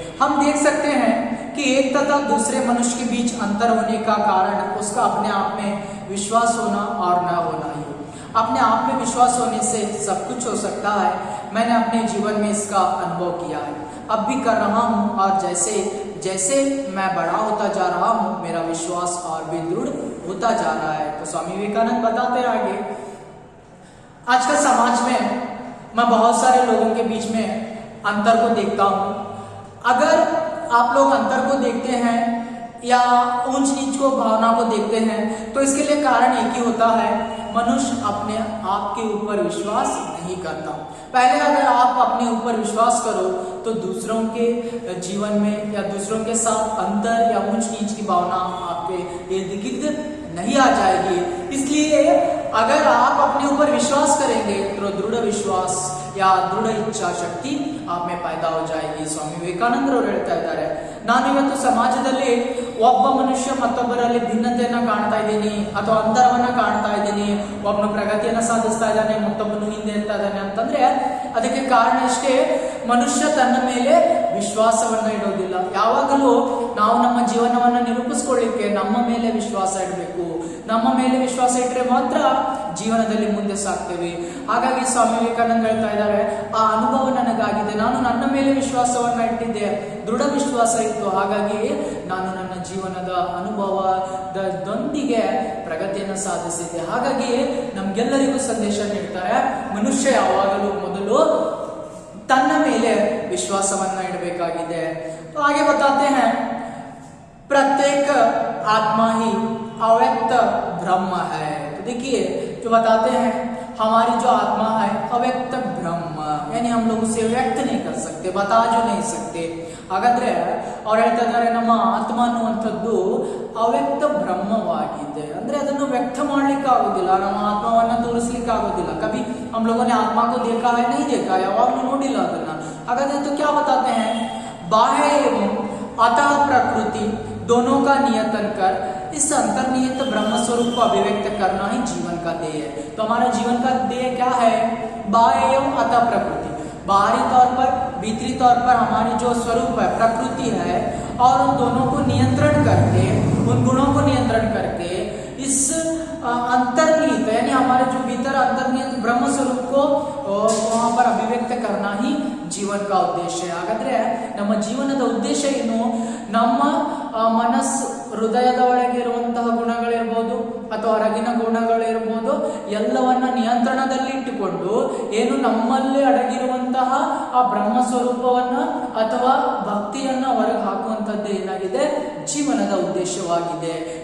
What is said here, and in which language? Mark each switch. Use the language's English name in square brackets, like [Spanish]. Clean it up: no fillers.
[Hindi] हम देख सकते हैं कि एक तथा दूसरे मनुष्य के बीच अंतर होने का कारण उसका अपने आप में विश्वास होना और न होना ही. अपने आप में विश्वास होने से सब कुछ हो सकता है. मैंने अपने जीवन में इसका अनुभव किया है, अब भी कर रहा हूँ, और जैसे जैसे मैं बड़ा होता जा रहा हूँ मेरा विश्वास और भी दृढ़ होता जा रहा है. तो स्वामी विवेकानंद बताते हैं आगे, आजकल समाज में मैं बहुत सारे लोगों के बीच में अंतर को देखता हूँ. अगर आप लोग अंतर को देखते हैं या ऊंच नीच को भावना को देखते हैं तो इसके लिए कारण एक ही होता है, मनुष्य अपने आप के ऊपर विश्वास नहीं करता. पहले अगर आप अपने ऊपर विश्वास करो तो दूसरों के जीवन में या दूसरों के साथ अंतर या ऊंच नीच की भावना आपके इर्द गिर्द नहीं आ जाएगी. इसलिए अगर आप अपने ऊपर विश्वास करेंगे तो दृढ़ विश्वास या दृढ़ इच्छा शक्ति आप में पैदा हो जाएगी. [Kannada] ಸ್ವಾಮಿ ವಿವೇಕಾನಂದರು ಹೇಳ್ತಾ ಇದ್ದಾರೆ, ನಾನು ಇವತ್ತು ಸಮಾಜದಲ್ಲಿ ಒಬ್ಬ ಮನುಷ್ಯ ಮತ್ತೊಬ್ಬರಲ್ಲಿ ಭಿನ್ನತೆಯನ್ನ ಕಾಣ್ತಾ ಇದ್ದೀನಿ ಅಥವಾ ಅಂತರವನ್ನ ಕಾಣ್ತಾ ಇದ್ದೀನಿ, ಒಬ್ಬನು ಪ್ರಗತಿಯನ್ನ ಸಾಧಿಸ್ತಾ ಇದ್ದಾನೆ ಮತ್ತೊಬ್ಬನು ಹಿಂದೆ ಇರ್ತಾ ಇದ್ದಾನೆ ಅಂತಂದ್ರೆ ಅದಕ್ಕೆ ಕಾರಣ ಇಷ್ಟೇ, ಮನುಷ್ಯ ತನ್ನ ಮೇಲೆ ವಿಶ್ವಾಸವನ್ನ ಇಡೋದಿಲ್ಲ. ಯಾವಾಗಲೂ ನಾವು ನಮ್ಮ ಜೀವನವನ್ನ ನಿರೂಪಿಸ್ಕೊಳ್ಳಿಕ್ಕೆ ನಮ್ಮ ಮೇಲೆ ವಿಶ್ವಾಸ ಇಡಬೇಕು. ನಮ್ಮ ಮೇಲೆ ವಿಶ್ವಾಸ ಇಟ್ಟರೆ ಮಾತ್ರ ಜೀವನದಲ್ಲಿ ಮುಂದೆ ಸಾಗ್ತೇವೆ. ಹಾಗಾಗಿ ಸ್ವಾಮಿ ವಿವೇಕಾನಂದ ಹೇಳ್ತಾ ಇದ್ದಾರೆ, ಆ ಅನುಭವ ನನಗಾಗಿದೆ, ನಾನು ನನ್ನ ಮೇಲೆ ವಿಶ್ವಾಸವನ್ನ ಇಟ್ಟಿದ್ದೆ, ದೃಢ ವಿಶ್ವಾಸ ಇತ್ತು, ಹಾಗಾಗಿ ನಾನು ನನ್ನ ಜೀವನದ ಅನುಭವದೊಂದಿಗೆ ಪ್ರಗತಿಯನ್ನು ಸಾಧಿಸಿದ್ದೆ. ಹಾಗಾಗಿ ನಮ್ಗೆಲ್ಲರಿಗೂ ಸಂದೇಶ ನೀಡ್ತಾರೆ, ಮನುಷ್ಯ ಯಾವಾಗಲೂ ಮೊದಲು ತನ್ನ ಮೇಲೆ ವಿಶ್ವಾಸವನ್ನ ಇಡಬೇಕಾಗಿದೆ. [Hindi] तो आगे बताते हैं, प्रत्येक आत्मा ही अव्यक्त ब्रह्म है. तो देखिए जो बताते हैं, हमारी जो आत्मा है अव्यक्त ब्रह्म, यानी हम लोग उसे व्यक्त नहीं कर सकते, बता जो नहीं सकते. [Kannada] ಹಾಗಾದ್ರೆ ಅವ್ರು ಹೇಳ್ತಾ ಇದ್ದಾರೆ, ನಮ್ಮ ಆತ್ಮ ಅನ್ನುವಂಥದ್ದು ಅವ್ಯಕ್ತ ಬ್ರಹ್ಮವಾಗಿದೆ. ಅಂದ್ರೆ ಅದನ್ನು ವ್ಯಕ್ತ ಮಾಡ್ಲಿಕ್ಕೆ ಆಗೋದಿಲ್ಲ, ನಮ್ಮ ಆತ್ಮವನ್ನ ತೋರಿಸ್ಲಿಕ್ಕೆ ಆಗೋದಿಲ್ಲ. [Hindi] ಕभी हम लोगों ने आत्मा को देखा है, नहीं देखा, [Kannada] ಯಾವಾಗಲೂ ನೋಡಿಲ್ಲ ಅದನ್ನ. ಹಾಗಾದ್ರೆ [Hindi] तो क्या बताते हैं, बाह्य एवं अतः प्रकृति दोनों का नियतन कर इस अंतर्निहित ब्रह्म स्वरूप को अभिव्यक्त करना ही जीवन का ध्येय है। तो हमारा जीवन का ध्येय क्या है? बाह्य एवं अतः प्रकृति, बाहरी तौर पर भीतरी तौर पर हमारी जो स्वरूप है प्रकृति है, और उन दोनों को नियंत्रण करके, उन गुणों को नियंत्रण करके इस अंतर्निहित यानी हमारे जो भीतर अंतर्निहित ब्रह्म स्वरूप को वहां पर अभिव्यक्त करना ही जीवन का उद्देश्य है। [Kannada] ಹಾಗಾದ್ರೆ ನಮ್ಮ ಜೀವನದ ಉದ್ದೇಶ ಏನು? ನಮ್ಮ ಮನಸ್ಸು ಹೃದಯದ ಒಳಗೆ ಇರುವಂತಹ ಗುಣಗಳಿರ್ಬೋದು ಅಥವಾ ಹೊರಗಿನ ಗುಣಗಳಿರ್ಬೋದು ಎಲ್ಲವನ್ನ ನಿಯಂತ್ರಣದಲ್ಲಿ ಇಟ್ಟುಕೊಂಡು ಏನು ನಮ್ಮಲ್ಲಿ ಅಡಗಿರುವಂತಹ ಆ ಬ್ರಹ್ಮ ಸ್ವರೂಪವನ್ನ ಅಥವಾ ಭಕ್ತಿಯನ್ನ ಹೊರಗೆ ಹಾಕುವಂತದ್ದು ಏನಾಗಿದೆ ಜೀವನದ ಉದ್ದೇಶವಾಗಿದೆ।